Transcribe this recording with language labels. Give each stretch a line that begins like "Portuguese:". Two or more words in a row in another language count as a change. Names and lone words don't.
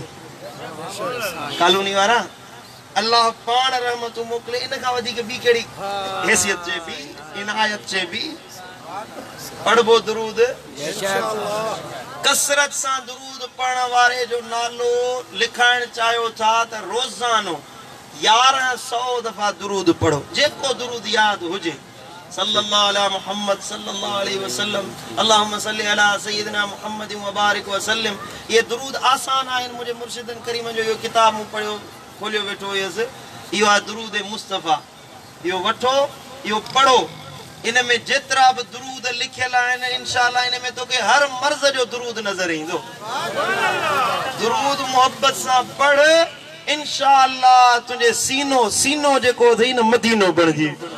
Sindhi: कॉलोनी वारा अल्लाह पाण रहमतूं मोकिले, इन खां वधीक ॿी कहिड़ी हैसियत चइबी, इनायत चइबी। पढ़बो दुरूद। कसरत सां दुरूद पढ़ण वारे जो नालो लिखाइण चाहियो था त रोज़ानो 1100 दफ़ा दुरूद पढ़ो। जेको दुरूद यादि हुजे,
Arabic: صلى الله على محمد صلى الله عليه وسلم، اللهم صل على سيدنا محمد وبارك وسلم.
Sindhi: ये दुरूद आसान आहिनि। मुंहिंजे मुर्शिदन करीम जो इहो किताब मूं पढ़ियो, खोलियो वेठो हुयसि। इहो आहे दुरूद मुस्तफ़ा। इहो वठो, इहो पढ़ो। इन में जेतिरा बि दुरूद लिखियल आहिनि इंशाअल्लाह इन में तोखे हर मर्ज़ जो दुरूद नज़र ईंदो। दुरूद मोहब्बत सां पढ़, इंशाअल्लाह तुंहिंजे सीनो जेको अथई न मदीनो बणिजी।